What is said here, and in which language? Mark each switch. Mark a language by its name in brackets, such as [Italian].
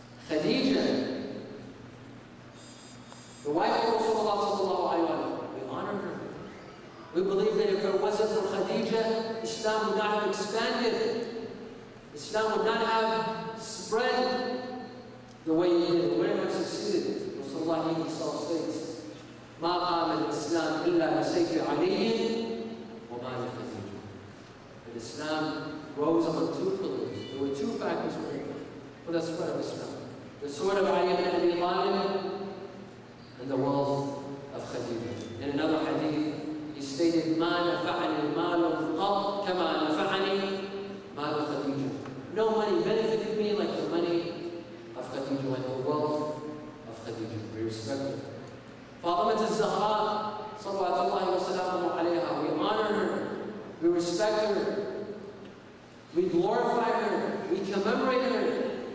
[English] Khadija, the wife of Rasulullah sallallahu alayhi wa sallam, we honor her. We believe that if it wasn't for Khadija, Islam would not have expanded. Islam would not have spread the way it did. It wouldn't have succeeded. Rasulullah himself states, [Arabic] مَا قَامَ الْإِسْلَامِ إِلَّا بِسَيْفِ عَلِيٍّ وَمَا لِخَدِيجَ. [English] But Islam rose on two pillars. There were two factors for the spread of Islam. The sword of Ali ibn Abi Talib and the wealth of Khadija. In another hadith, he stated, [Arabic] مَا نَفَعَنِي مَالٌ قَطْ كَمَا نَفَعَنِي مَالُ خَدِيجَ. [English] No money benefited me like the money of Khadija, like the wealth of Khadija. We respect her. Fatima al-Zahra, salawatullahi wa salamuhu alayha, we honor her, we respect her, we glorify her, we commemorate her.